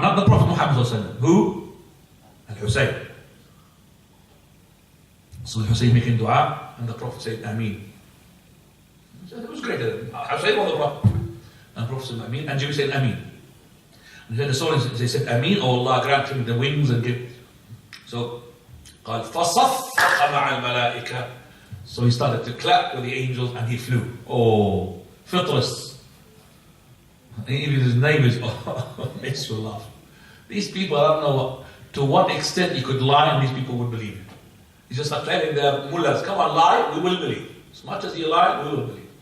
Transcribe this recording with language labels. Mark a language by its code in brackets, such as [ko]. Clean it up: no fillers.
[en] Not the Prophet Muhammad ﷺ. Who? Al-Hussein. So Al-Hussein making dua, and the Prophet said, Ameen. So it was greater than Hussein or the Prophet. And the Prophet said, Ameen, and Jibreel said, Ameen. And then the stories, they said, Ameen, oh Allah grant him the wings and give. So, [ar] قال فصفق مع الملائكة. [en] So he started to clap with the angels and he flew. Oh, Fitras. Even his name is, makes you laugh. These people, I don't know to what extent you could lie and these people would believe it. He's just like telling their mullahs, come on, lie, we will believe. As much as you lie, we will believe.